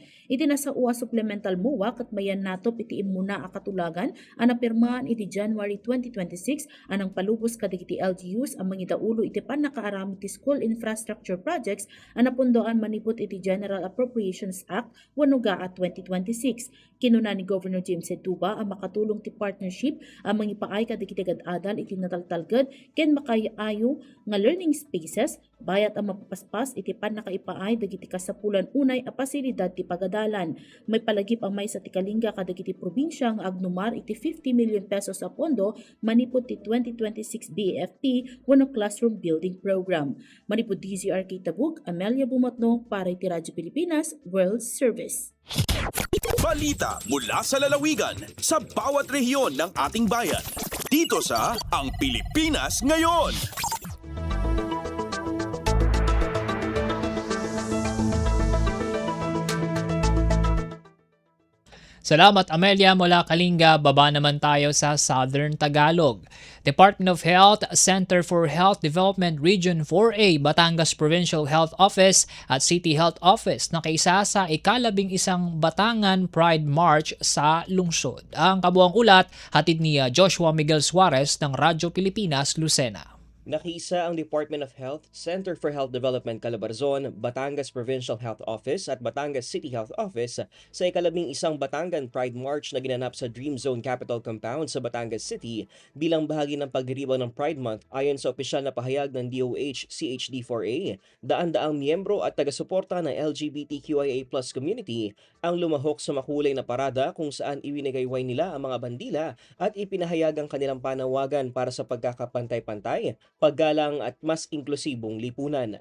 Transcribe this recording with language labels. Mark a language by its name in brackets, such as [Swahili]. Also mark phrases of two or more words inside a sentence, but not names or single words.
[Iloko] Iti nasa UA supplemental MOA ket mayan natop iti immuna a katulagan a napirmaan iti January 2026 anang palubos kadagiti LGUs ang mangidaulo iti pannakaarami ti [English] school infrastructure projects [Iloko] a napundoan manipot iti General Appropriations Act wenno GAA 2026. Kinuna ni Governor James Tuba ang makatulong ti partnership ang mangipaay kadagiti gad-adal iti nataltalged ken makayayo nga [English] learning spaces [Iloko] bayat ang mapapaspas iti pannakaipaay dagiti kasapulan unay a pasilidad ti pagadalan. May palagip ang may sa ti Kalinga kadagiti probinsya nga agnumar iti 50 million pesos a pondo manipod ti 2026 BAFP wenno [English] classroom building program. [Iloko] Manipod DZRK Tabuk, Amelia Bumatno para iti Radyo Pilipinas World Service. [Filipino] Balita mula sa lalawigan sa bawat rehiyon ng ating bayan. Dito sa Ang Pilipinas Ngayon. Salamat Amelia mula Kalinga. Baba naman tayo sa Southern Tagalog. Department of Health, Center for Health Development Region 4A, Batangas Provincial Health Office at City Health Office nakaisa sa ika-11 Batangan Pride March sa lungsod. Ang kabuang ulat hatid ni Joshua Miguel Suarez ng Radyo Pilipinas, Lucena. Nakiisa ang Department of Health, Center for Health Development Calabarzon, Batangas Provincial Health Office at Batangas City Health Office sa ika-11 Batangan Pride March na ginanap sa Dream Zone Capital Compound sa Batangas City bilang bahagi ng pagdiriwang ng Pride Month ayon sa opisyal na pahayag ng DOH CHD4A. Daan-daang miyembro at taga-suporta ng LGBTQIA+ community ang lumahok sa makulay na parada kung saan iwinigayway nila ang mga bandila at ipinahayag ang kanilang panawagan para sa pagkakapantay-pantay, paggalang at mas inklusibong lipunan.